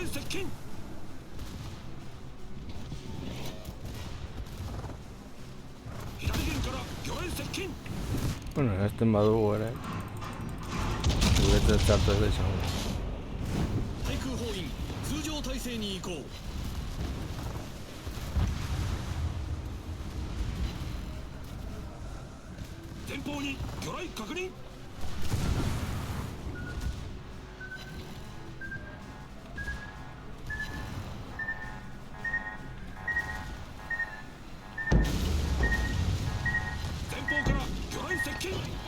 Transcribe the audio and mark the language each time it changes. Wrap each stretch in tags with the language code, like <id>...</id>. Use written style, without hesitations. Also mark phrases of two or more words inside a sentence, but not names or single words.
<eu>Bueno, este badugu ere guretzat txartu ez da izango.</eu> <ja>対空砲員通常態勢に移行。前方に魚雷確認。前方から魚雷接近。</ja>